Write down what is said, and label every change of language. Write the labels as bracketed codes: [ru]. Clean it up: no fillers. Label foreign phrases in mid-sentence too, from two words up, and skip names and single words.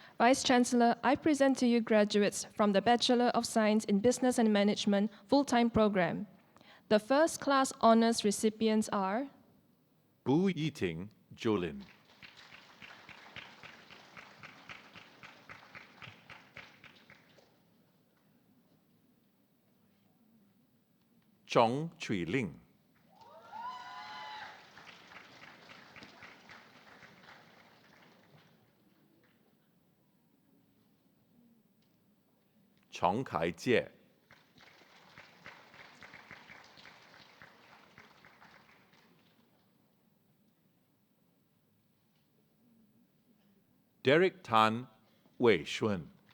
[en] Vice Chancellor, I present to you graduates from the Bachelor of Science in Business and Management full-time program. The first-class honors recipients are Bu Yiting Jolin, Chong Chui Ling, Chong Kai Jie, Derek Tan Wei Shun,